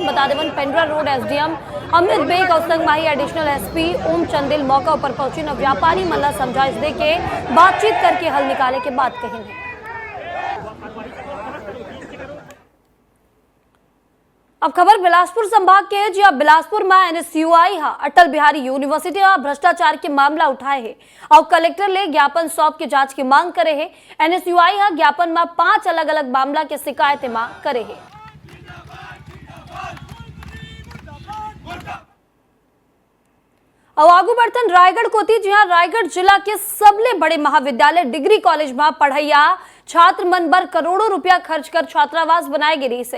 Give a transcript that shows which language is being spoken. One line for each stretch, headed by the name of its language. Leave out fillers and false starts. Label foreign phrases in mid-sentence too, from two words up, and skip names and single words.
Chhattisgarhi: बता देवन पेंड्रा रोड एसडीएम अमित बेग और संगमाही
English: additional SP
Chhattisgarhi: ओम चंदेल मौका पर पहुंचे न व्यापारी मन समझाइश दे के बातचीत करके हल निकाले के बात कही है। अब खबर बिलासपुर संभाग के है, जी बिलासपुर में एनएसयूआई अटल बिहारी यूनिवर्सिटी भ्रष्टाचार के मामला उठाए है और कलेक्टर ले ज्ञापन सौंप के जांच की मांग करे है। एनएसयूआई ज्ञापन में 5 अलग अलग मामला के शिकायतें मांग करे है। अब आगू बढ़तन रायगढ़ कोती, जी हाँ रायगढ़ जिला के सबले बड़े महाविद्यालय
English: degree college
Chhattisgarhi: में पढ़ैया छात्र मन बर करोड़ों रुपया खर्च कर छात्रावास बनाए गिरी से।